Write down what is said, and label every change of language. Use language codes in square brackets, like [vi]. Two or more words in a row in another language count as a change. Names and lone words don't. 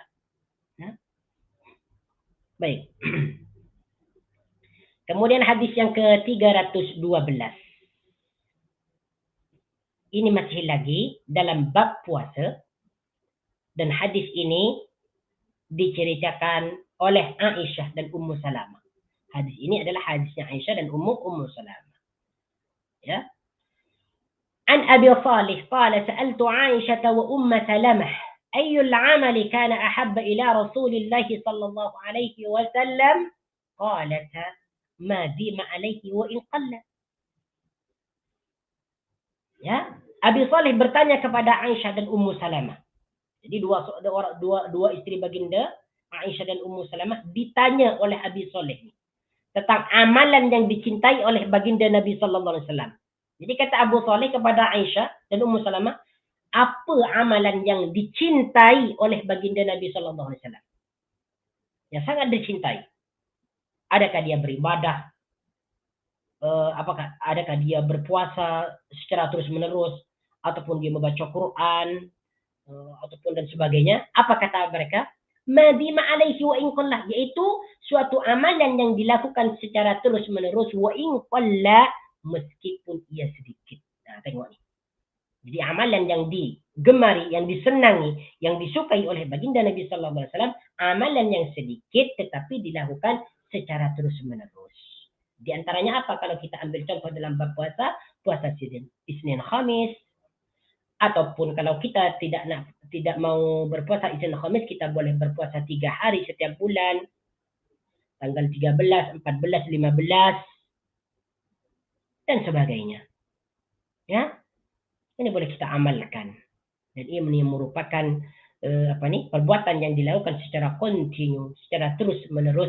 [ms] Ya. Baik. Kemudian hadis yang ke-312. Ini masih lagi dalam bab puasa, dan hadis ini diceritakan oleh Aisyah dan Ummu Salamah. Hadis ini adalah hadisnya Aisyah dan Ummu Salamah. [ar] Ya. عن أبي صالح قال سألت عائشة وسلمة أي العمل كان أحب إلى رسول الله صلى الله عليه وسلم قالت ما ديم عليه وإن قل. [ms] Ya, Abi Salih bertanya kepada Aisyah dan Ummu Salamah. Jadi dua istri baginda, Aisyah dan Ummu Salamah, ditanya oleh Abi Salih tentang amalan yang dicintai oleh baginda Nabi [ar] صلى الله عليه وسلم. [ms] Jadi kata Abu Salih kepada Aisyah dan Ummu Salamah, apa amalan yang dicintai oleh baginda Nabi [ar] صلى الله عليه وسلم? [ms] Yang sangat dicintai. Adakah dia beribadah? Apakah adakah dia berpuasa secara terus-menerus, ataupun dia membaca Quran, ataupun dan sebagainya? Apa kata mereka? [ar] ما ديم عليه وإن قل, [ms] yaitu suatu amalan yang dilakukan secara terus-menerus, [ar] وإن قل, [ms] meskipun ia sedikit. Nah, tengok ni. Jadi amalan yang digemari, yang disenangi, yang disukai oleh baginda Nabi [ar] صلى الله عليه وسلم, [ms] amalan yang sedikit tetapi dilakukan secara terus-menerus. Di antaranya apa? Kalau kita ambil contoh dalam bab puasa, puasa Isnin Khamis, ataupun kalau kita tidak mau berpuasa Isnin Khamis, kita boleh berpuasa 3 hari setiap bulan, tanggal 13, 14, 15 dan sebagainya. Ya, ini boleh kita amalkan. Dan ini merupakan perbuatan yang dilakukan secara kontinu, secara terus-menerus.